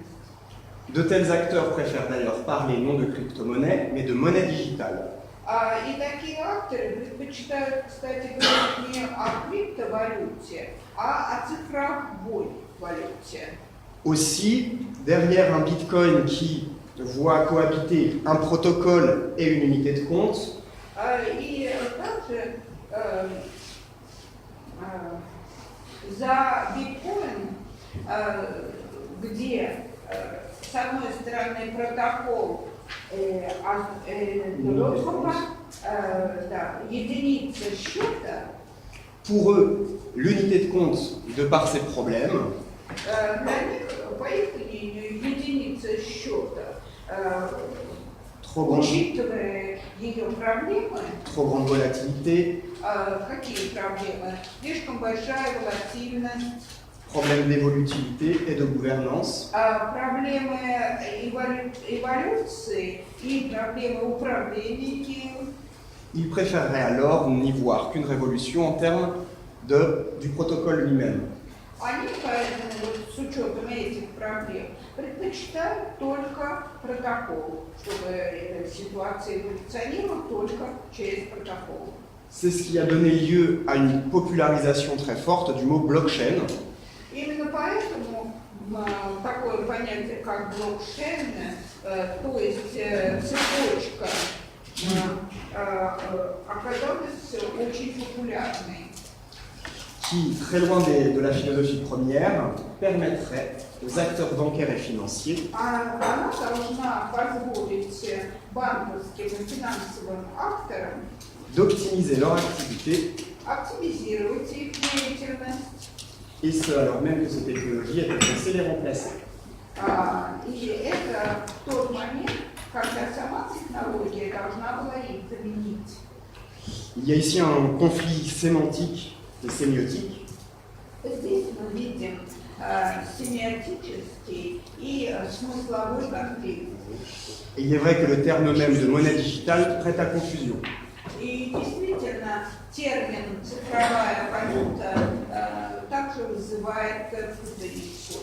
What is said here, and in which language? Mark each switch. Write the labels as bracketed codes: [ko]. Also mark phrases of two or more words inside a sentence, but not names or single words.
[fr] De tels acteurs préfèrent d'ailleurs parler non de crypto-monnaie, mais de monnaie digitale. [ru] И такие авторы предпочитают, кстати, говорить не о криптовалюте, а о цифровой валюте. [fr] Aussi, derrière un bitcoin qui voit cohabiter un protocole et une unité de compte, [ru] И также за биткоин, где с одной стороны протокол другого, единица счета, [fr] pour eux, l'unité de compte, de par ses problèmes, [ru] для них, по их мнению, единица счета, [fr] trop grande, [ru] учитывая ее проблемы, [fr] trop grande volatilité, [ru] какие проблемы? Слишком большая волатильность, [fr] problèmes d'évolutivité et de gouvernance, [ru] проблемы эволюции и проблемы управления ею. [fr] ils préféreraient alors n'y voir qu'une révolution en termes du protocole lui-même. [ru] Они поэтому вот, с учетом этих проблем предпочитают только протокол, чтобы эта ситуация эволюционировала только через протокол. [fr] C'est ce qui a donné lieu à une popularisation très forte du mot blockchain, [ru] Именно поэтому такое понятие, как блокчейн, то есть цепочка, оказалась очень популярной. [fr] qui, très loin de la philosophie première, permettrait aux acteurs bancaires et financiers [ru] Она должна позволить банковским и финансовым акторам [fr] d'optimiser leur activité, [ru] оптимизировать их деятельность. [fr] et ce alors même que ces technologies étaient censées les remplacer. [ru] И это тот момент, когда сама технология должна была их заменить. [fr] Il y a ici un conflit sémantique et sémiotique [ru] Здесь мы видим семиотический и смысловой конфликт. [fr] et il est vrai que le terme même de monnaie digitale prête à confusion. [ru] И действительно, термин «цифровая валюта» также вызывает путаницу.